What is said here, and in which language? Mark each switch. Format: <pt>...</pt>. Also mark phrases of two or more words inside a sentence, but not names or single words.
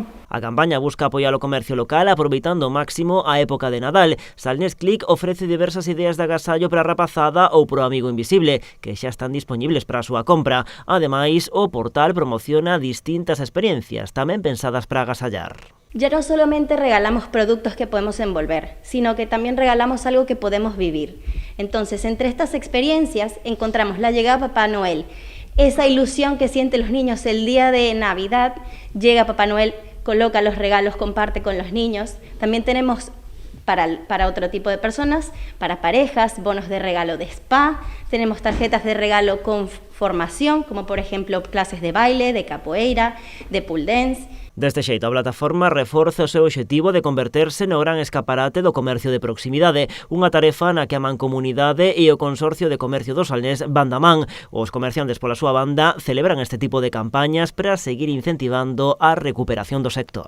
<gl>A campaña busca apoiar o comercio local aproveitando ao máximo a época de Nadal. Salnés Click ofrece diversas ideas de agasallo para a rapazada ou para o amigo invisible, que xa están dispoñibles para a súa compra. Ademais, o portal promociona distintas experiencias, tamén pensadas para agasallar.</gl> <es>Ya no solamente regalamos productos que podemos envolver, sino que también regalamos algo que podemos vivir. Entonces, entre estas experiencias encontramos la llegada de Papá Noel, esa ilusión que sienten los niños el día de Navidad. Llega Papá Noel, coloca los regalos, comparte con los niños. También tenemos para otro tipo de personas, para parejas, bonos de regalo de spa, tenemos tarjetas de regalo con formación, como por ejemplo clases de baile, de capoeira, de</es> <en>pool dance.</en> <gl>Deste xeito, a plataforma reforza o seu obxectivo de converterse no gran escaparate do comercio de proximidade, unha tarefa na que a Mancomunidade e o Consorcio de Comercio do Salnés van da man. Os comerciantes pola súa banda celebran este tipo de campañas para seguir incentivando a recuperación do sector.</gl>